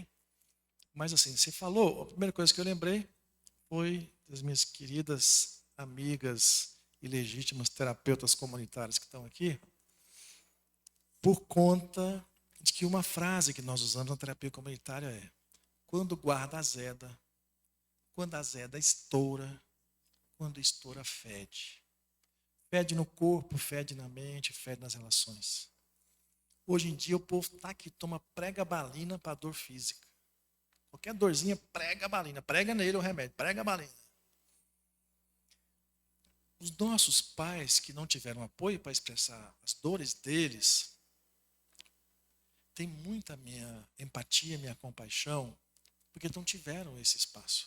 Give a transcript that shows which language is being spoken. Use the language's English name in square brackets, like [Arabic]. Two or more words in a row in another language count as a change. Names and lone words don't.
[Portuguese] Mas assim, você falou, a primeira coisa que eu lembrei foi das minhas queridas amigas e legítimas terapeutas comunitárias que estão aqui, por conta de que uma frase que nós usamos na terapia comunitária é: quando guarda azeda, quando azeda estoura, quando estoura fede. Fede no corpo, fede na mente, fede nas relações. Hoje em dia o povo tá que toma pregabalina para dor física. Qualquer dorzinha, pregabalina. Prega nele o remédio, pregabalina. Os nossos pais que não tiveram apoio para expressar as dores deles, tem muita minha empatia, minha compaixão, porque não tiveram esse espaço.